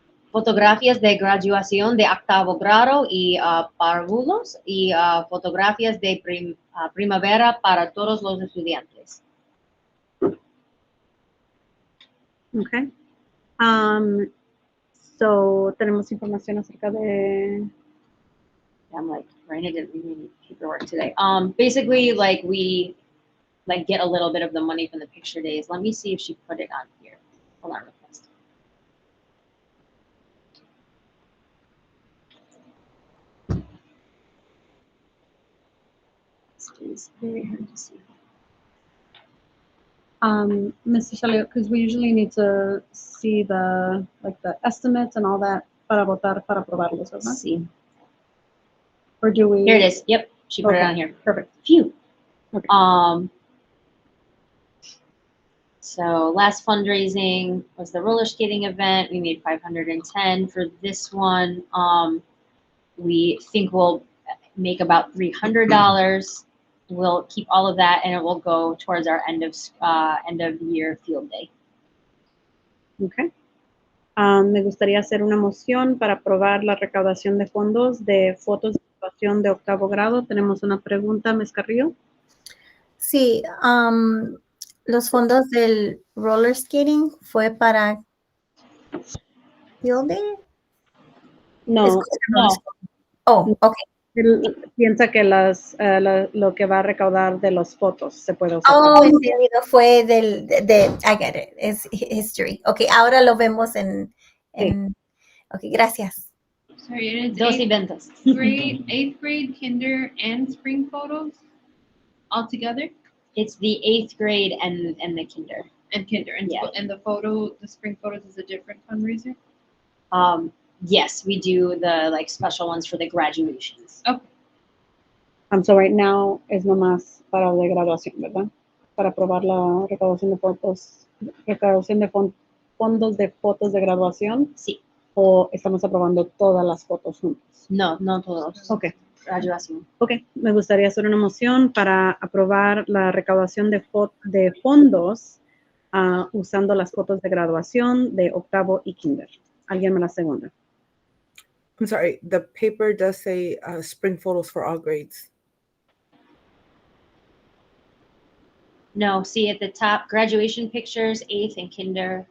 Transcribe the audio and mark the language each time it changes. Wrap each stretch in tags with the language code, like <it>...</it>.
<es>Fotografías de graduación de octavo grado y párvulos y fotografías de primavera para todos los estudiantes. Ok. So, tenemos información acerca de...</es> <en>I'm like, Raina didn't really need paperwork today. Basically, like we get a little bit of the money from the picture days. Let me see if she put it on here. Hold on, request. It's very hard to see. Mr. Shalio, because we usually need to see the estimates and all that para votar, para aprobarlos, ¿verdad? See. Or do we? Here it is. Yep, she put it Okay, on here. Perfect. Phew. Okay. So last fundraising was the roller skating event. We made 510 for this one. We think we'll make about $300. We'll keep all of that, and it will go towards our end of year field day. Okay.</en> <es>Me gustaría hacer una moción para aprobar la recaudación de fondos de fotos de graduación de octavo grado. Tenemos una pregunta, Ms. Carrillo. Sí, los fondos del roller skating fue para Field Day. No, Oh, ok. él piensa que lo que va a recaudar de las fotos se puede usar. Oh, entendido, fue I get it, es history. Ok, ahora lo vemos en ok, gracias.</es> <en>Sorry, and it's</en> <es>Dos eventos.</es> <en>eighth grade, kinder, and spring photos all together? It's the 8th grade and the kinder. And kinder, and, Yeah. and the spring photos is a different fundraiser? Yes, we do the special ones for the graduations. Okay.</en> <es>So right now es nomás para de graduación, ¿verdad? Para aprobar la recaudación de fotos, fondos de fotos de graduación, Sí. o estamos aprobando todas las fotos juntas. No, no todos. Ok. Graduación. Ok, me gustaría hacer una moción para aprobar la recaudación de fondos usando las fotos de graduación de octavo y kinder. ¿Alguien me la segunda?</es> <en>I'm sorry, the paper does say spring photos for all grades. No, see at the top, graduation pictures, 8th and kinder.</en>